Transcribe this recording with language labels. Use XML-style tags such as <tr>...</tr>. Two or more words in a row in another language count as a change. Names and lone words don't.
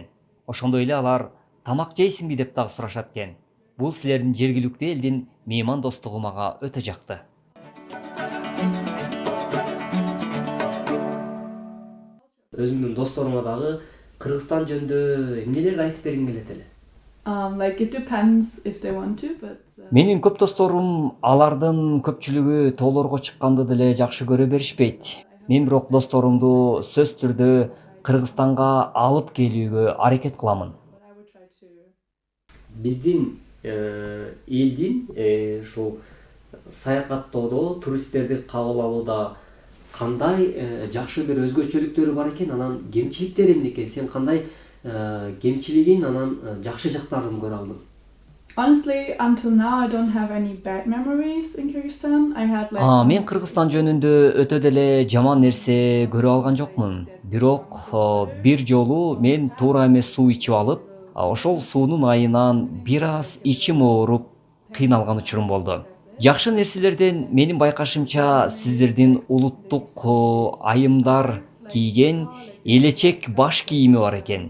<ky>Ошондой эле алар тамак жейсиңби деп дагы сурашат экен. Бул силердин жергиликтүү элдин меймандостугу мага өтө жакты. Өзүмдүн досторума дагы Кыргызстан жөнүндө эмнелерди айтып бергиң келет эле?</ky> <en>Like it depends if they want to, but</en> <ky>Менин көп досторум алардын көпчүлүгү тоолорго чыкканды деле жакшы көрө беришпейт. Мен бирок досторумду сөзсүз түрдө Кыргызстанга алып келүүгө аракет кыламын.</ky> <en>but I would try to.</en> <ky>Биздин элдин ушул саякаттоодо, туристтерди кабыл алууда кандай жакшы бир өзгөчөлүктөрү бар экен? Анан кемчиликтери эмне экен? Сен кандай кемчилигин, анан жакшы жактарын көрө алдың?</ky> <en>Honestly, until now, I don't have any bad memories in Kyrgyzstan. I had like</en> <ky>Мен Кыргызстан жөнүндө өтө деле жаман нерсе көрө алган жокмун. Бирок бир жолу мен туура эмес суу ичип алып, ошол суунун айынан бир аз ичим ооруп, кыйналган учурум болду. Жакшы нерселерден менин байкашымча сиздердин улуттук айымдар кийген элечек баш кийими бар экен.</ky>